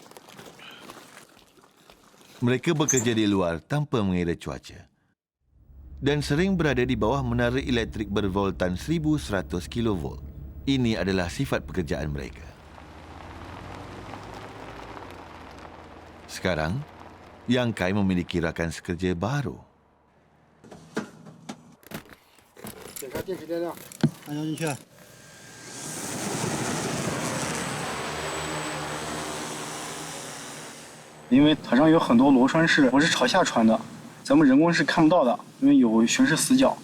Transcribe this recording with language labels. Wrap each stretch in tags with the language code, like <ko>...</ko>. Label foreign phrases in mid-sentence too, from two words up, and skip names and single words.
<ms>Mereka bekerja di luar tanpa mengira cuaca dan sering berada di bawah menara elektrik bervoltan 1100 kV. Ini adalah sifat pekerjaan mereka. Sekarang, Yang Kai memiliki rakan sekerja baru.</ms> <zh>检查电池电量，安装进去。因为塔上有很多螺栓是我是朝下穿的，咱们人工是看不到的，因为有悬式死角。</zh>